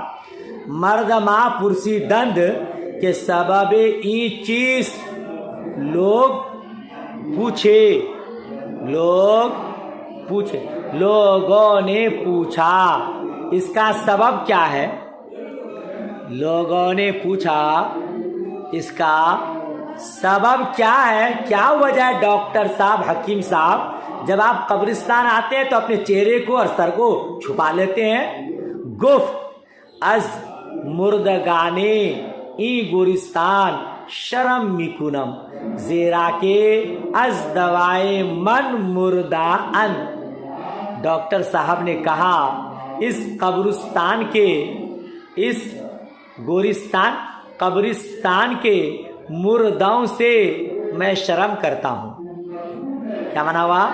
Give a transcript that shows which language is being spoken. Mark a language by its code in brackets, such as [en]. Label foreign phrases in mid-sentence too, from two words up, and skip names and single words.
[fa] مرد ماں پرسی دند کے سبب این چیز [ur] لوگ پوچھے، لوگوں نے پوچھا، اس کا سبب کیا ہے؟ لوگوں نے پوچھا اس کا سبب کیا ہے، کیا وجہ ہے ڈاکٹر صاحب، حکیم صاحب جب آپ قبرستان آتے ہیں تو اپنے چہرے کو اور سر کو چھپا لیتے ہیں؟ [fa] گفت از مردگانے ای گورستان شرم میکنم، زیرا کہ از دوائے من مردہ ان۔ [ur] ڈاکٹر صاحب نے کہا اس قبرستان کے، اس قبرستان کے مردوں سے میں شرم کرتا ہوں۔ کیا معنی ہوا؟